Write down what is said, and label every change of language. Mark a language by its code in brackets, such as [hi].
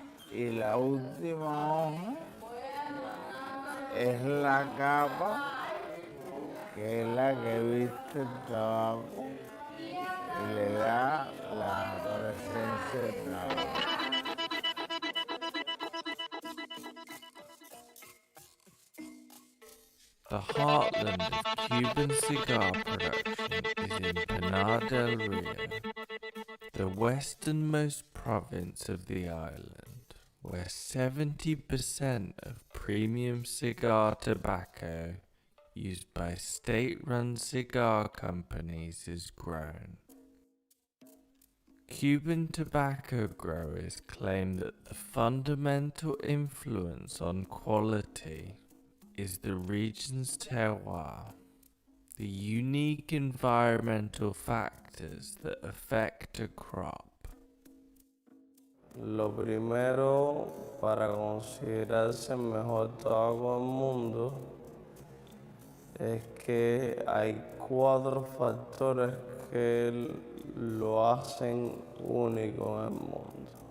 [es] Y la última hoja es la capa, que es la que viste el tabaco y le da la presencia del tabaco. [en] The heartland of Cuban cigar production is in Pinar del Rio, the westernmost province of the island, where 70% of premium cigar tobacco used by state-run cigar companies is grown. Cuban tobacco growers claim that the fundamental influence on quality is the region's terroir, the unique environmental factors that affect a crop. [es] Lo primero, para considerarse el mejor tabaco del mundo, es que hay 4 factores que lo hacen único en el mundo.